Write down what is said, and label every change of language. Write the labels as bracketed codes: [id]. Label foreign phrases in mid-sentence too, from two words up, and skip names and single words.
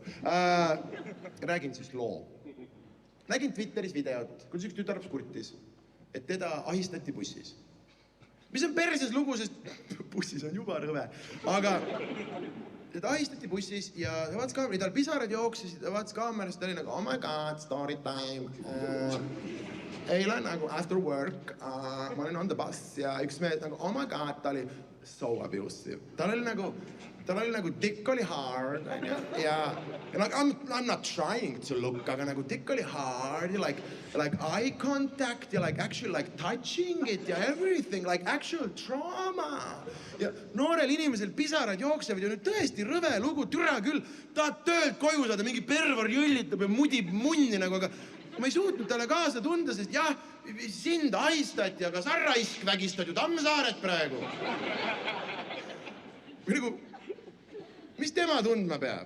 [et] Räägin siis loo. Nägin Twitteris videot, kuidas üks tütarlaps kurtis, et teda ahistati bussis. Mis on perses lugu, sest bussis on juba rõve, aga teda ahistati bussis ja ta vaatas kaamera, tal pisarad jooksis, ta vaatas kaamerast, ta oli nagu, [en] oh my god, story time. [et] Eile nagu [en] after work, [et] ma olin [en] on the bus [et] ja üks mees nagu, [en] oh my god, [et] ta oli [en] so abusive. [et] Tal oli nagu [en] dick oli hard, ja like, I'm not trying to look, [et] aga nagu [en] dick oli hard, ja like eye contact, ja like actually like touching it, ja everything, like actual trauma. [et] Ja noorel inimesel pisarad jooksevad ja nüüd tõesti rõve lugu, türa küll, tahad töölt koju saada, mingi pervar jõllitab ja mudib munni nagu, aga ma ei suutnud talle kaasa tunda, sest jah, sind ahistati, aga sa raisk vägistad ju Tammsaaret praegu. Või nagu, mis tema tundma peab?